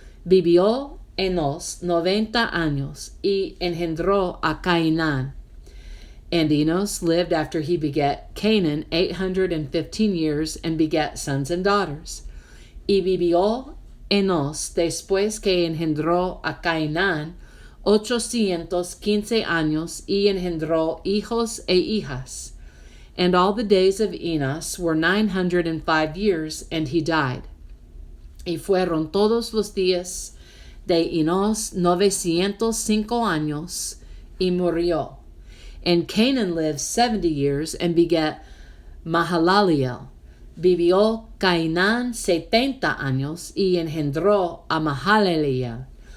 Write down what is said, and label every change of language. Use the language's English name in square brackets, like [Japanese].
[Spanish] Vivió Enos 90 años, y engendró a Cainán. [English] And Enos lived after he begat Canaan 815 years, and begat sons and daughters. [Spanish] Y vivió Enos después que engendró a Cainán 815 años, y engendró hijos e hijas. [English] And all the days of Enos were 905 years, and he died. [Spanish] Y fueron todos los días de Enos 905 años, y murió. [English] And Canaan lived 70 years, and begat Mahalaleel. [Spanish] Vivió Cainán 70 años, y engendró a Mahalaleel.